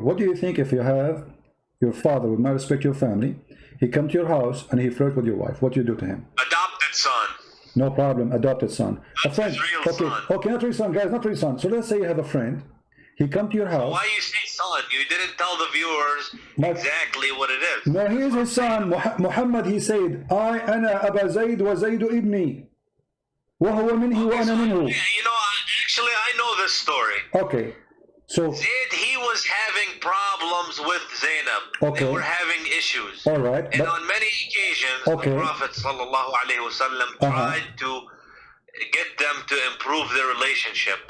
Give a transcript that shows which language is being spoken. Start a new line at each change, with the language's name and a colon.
English: What do you think if you have your father would not respect your family, he come to your house and he flirt with your wife? What do you do to him? Adopted son. No problem, adopted son. Not a friend. His real son. Okay, not real son, guys, not real son. So let's say you have a friend. He come to your house. Why you say son? You didn't tell the viewers exactly what it is. No, he is his son. Muhammad, he said,
Arabic: أنا أبا زيد وزيد ابني وهو منه وأنا منه.
English: Actually, I know this story. Okay. So Zayd, he was having problems with Zainab. Okay. They were having issues. All right. And on many occasions, Okay. the Prophet ﷺ tried to get them to improve their relationship.